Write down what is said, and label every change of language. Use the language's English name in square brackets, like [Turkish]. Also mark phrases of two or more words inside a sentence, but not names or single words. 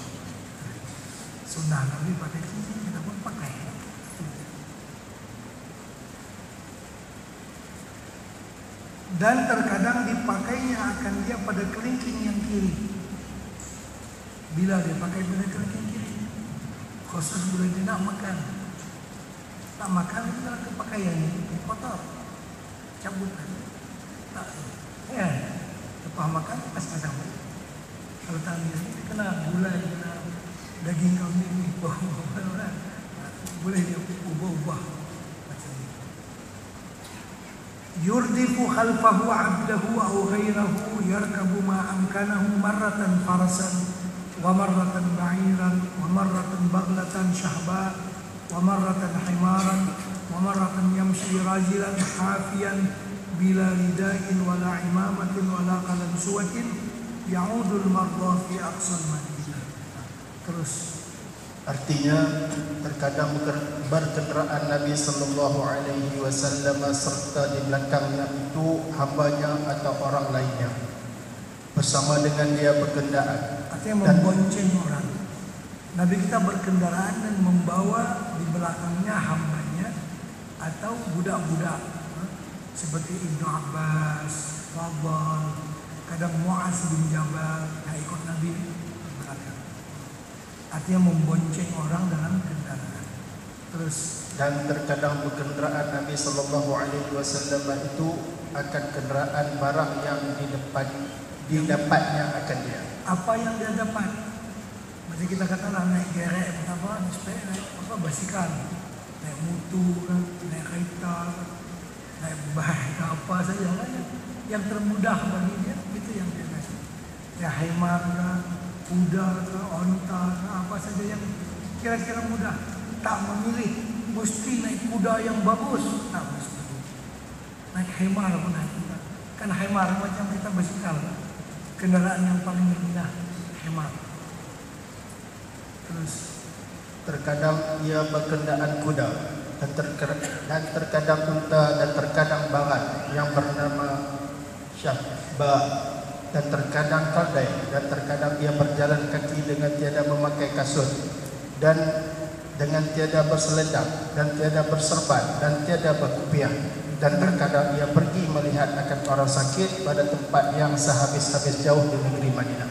[Malay] Sunnah Nabi pakai cincin, kita pun pakai. Dan terkadang dipakainya akan dia pada kelingking yang kiri. Bila dia pakai pada kelingking kiri, khusus bila dia nak makan. Tak makan itu adalah kepakaian kotor, cabutan. Tak, ya, lepas makan pas campur. Kalau tak dia kena gulai, kena daging kambing, boleh dia ubah-ubah. [Arabic] يردف خلفه عبده أو غيره يركب ما أمكنه مرة فرسا ومرة بعيرا ومرة بغلة شهباء ومرة حمارا ومرة يمشي راجلا حافيا بلا رداء ولا عمامة ولا قلنسوة يعود المرضى في أقصى المدينة. [Malay] Terus artinya terkadang berkenderaan Nabi [Arabic] صلى الله عليه وسلم [Malay] serta di belakangnya itu hambanya atau orang lainnya bersama dengan dia berkendaraan. Artinya membonceng orang. Nabi kita berkendaraan dan membawa di belakangnya hambanya atau budak-budak seperti Ibnu Abbas, Fadl, kadang Mu'az bin Jabal yang ikut Nabi belakang. Artinya membonceng orang dalam kendaraan. Terus dan terkadang berkenderaan Nabi [Arabic] صلى الله عليه وسلم [Malay] itu akan kenderaan barang yang didapatnya akan dia. Apa yang dia dapat? Macam kita katalah naik gerek apa, naik apa basikal, naik motor kan, naik kereta, naik bike apa saja lah yang termudah bagi dia, itu yang dia naik. Ya himar kan, kuda ke, onta ke, apa saja yang kira-kira mudah. Tak memilih mesti naik kuda yang bagus, tak mesti. Naik himar pun naik kuda. Kan himar macam kita basikal, kendaraan yang paling mudah, himar. Terus terkadang ia berkendaraan kuda dan terkadang unta dan terkadang barat yang bernama syahbah dan terkadang keldai dan terkadang ia berjalan kaki dengan tiada memakai kasut dan dengan tiada berselendang dan tiada berserban dan tiada berkupiah dan terkadang ia pergi melihat akan orang sakit pada tempat yang sehabis-habis jauh di negeri Madinah.